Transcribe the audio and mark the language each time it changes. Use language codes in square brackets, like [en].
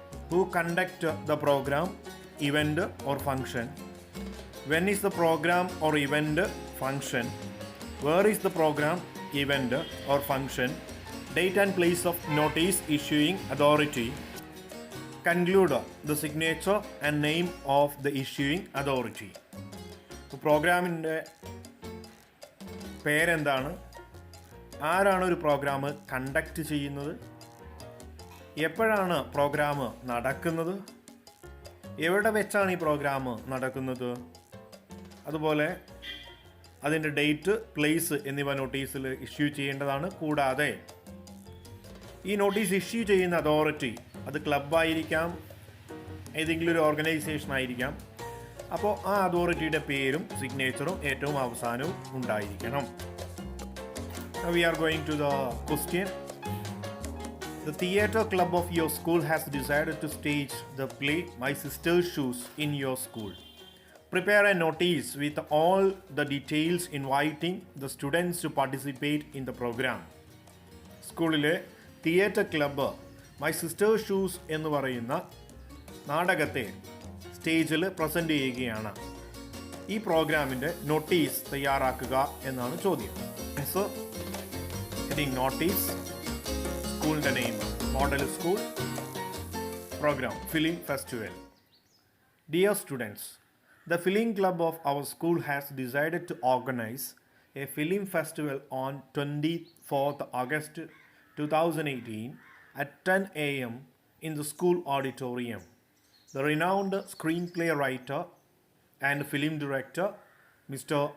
[en] Who conduct the programme, event or function? When is the programme or event function? Where is the programme, event or function? Date and place of notice issuing authority. Conclude the signature and name of the issuing authority. [ml] പ്രോഗ്രാമിൻ്റെ പേരെന്താണ്? ആരാണ് ഒരു programme conduct ചെയ്യുന്നത്? എപ്പോഴാണ് programme നടക്കുന്നത്? എവിടെ വെച്ചാണ് ഈ പ്രോഗ്രാം നടക്കുന്നത്? അതുപോലെ അതിൻ്റെ ഡേറ്റ്, പ്ലേസ് എന്നിവ നോട്ടീസിൽ ഇഷ്യൂ ചെയ്യേണ്ടതാണ്. കൂടാതെ ഈ നോട്ടീസ് ഇഷ്യൂ ചെയ്യുന്ന അതോറിറ്റി, അത് ക്ലബ്ബായിരിക്കാം, ഏതെങ്കിലും ഒരു ഓർഗനൈസേഷൻ ആയിരിക്കാം. അപ്പോൾ ആ അതോറിറ്റിയുടെ പേരും സിഗ്നേച്ചറും ഏറ്റവും അവസാനവും ഉണ്ടായിരിക്കണം. [en] We are going to the question. The theatre club of your school has decided to stage the play My Sister's Shoes in your school. Prepare a notice with all the details inviting the students to participate in the program. [ml] സ്കൂളിലെ theatre club my sister shoes എന്ന് പറയുന്ന നാടകത്തെ സ്റ്റേജിൽ present ചെയ്യുകയാണ്. ഈ പ്രോഗ്രാമിൻ്റെ notice തയ്യാറാക്കുക എന്നാണ് ചോദ്യം. [en] answer: heading notice, [ml] സ്കൂളിൻ്റെ [en] Name model school, programme film festival. Dear students, the film club of our school has decided to organize a film festival on 24th August 2018 at 10 a.m. in the school auditorium. The renowned screenplay writer and film director Mr.